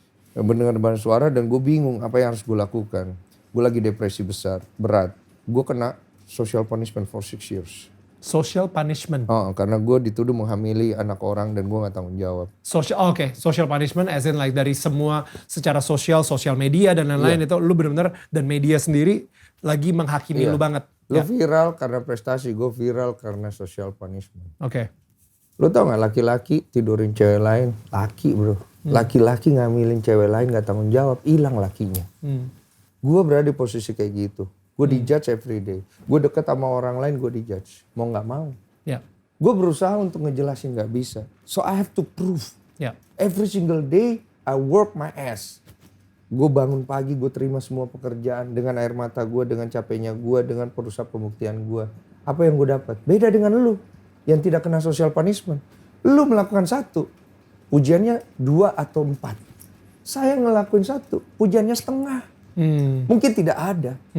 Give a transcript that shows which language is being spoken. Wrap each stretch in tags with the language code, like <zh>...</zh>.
<id>Mendengar banyak suara dan gue bingung apa yang harus gue lakukan. Gue lagi depresi berat. Gue kena social punishment for 6 years. Social punishment. Karena gue dituduh menghamili anak orang dan gue gak tanggung jawab. Social punishment as in like dari semua secara sosial media dan lain-lain itu lu benar-benar dan media sendiri lagi menghakimi lu banget. Lu viral karena prestasi, gue viral karena social punishment. Oke. Lu tau gak laki-laki tidurin cewek lain, laki bro. Laki-laki ngambilin cewek lain gak tanggung jawab, hilang lakinya. Gue berada di posisi kayak gitu. Gue dijudge every day. Gue deket sama orang lain gue dijudge. Mau gak mau. Ya. Gue berusaha untuk ngejelasin gak bisa.</id> <en>So I have to prove.</en> <id>Ya.</id> <en>Every single day I work my ass.</en> <id>Gue bangun pagi, gue terima semua pekerjaan dengan air mata gue, dengan capeknya gue, dengan perusahaan pembuktian gue. Apa yang gue dapat? Beda dengan lu yang tidak kena social punishment. Lu melakukan 1, pujiannya 2 atau 4. Saya ngelakuin 1, pujiannya setengah. Mungkin tidak ada.</id>